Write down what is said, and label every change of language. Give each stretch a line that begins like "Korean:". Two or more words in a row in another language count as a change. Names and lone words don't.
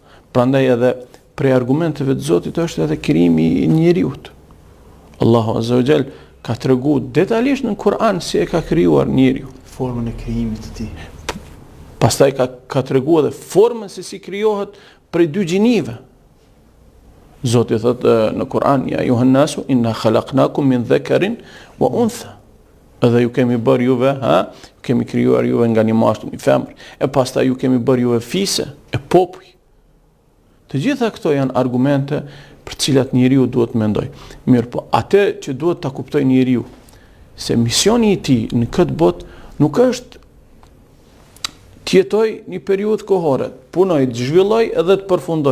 Albanian: Prandaj edhe prej argumenteve të Zotit është edhe krijimi i njeriut. Allahu
Arabic: عز وجل
Albanian: ka treguar detajisht në Kur'an si e ka krijuar njeriu, formën e krijimit të tij. Pastaj ka treguar edhe formën se si krijohet prej dy gjinive. Zoti thot në Kur'an:
Arabic: "يا أيها الناس إنا خلقناكم من ذكر وأنثى."
Albanian: Edhe ju kemi bërë juve, kemi krijuar juve nga një mashkull, një femër. E pastaj ju kemi bërë juve fise, e popull. Të gjitha këto janë argumente për cilat njeriu duhet mendoj. Mirë, po atë që duhet ta kuptoj njeriu se misioni i tij në këtë botë nuk është të jetoj një periudhë kohore, punoj, të zhvilloj edhe të përfundoj.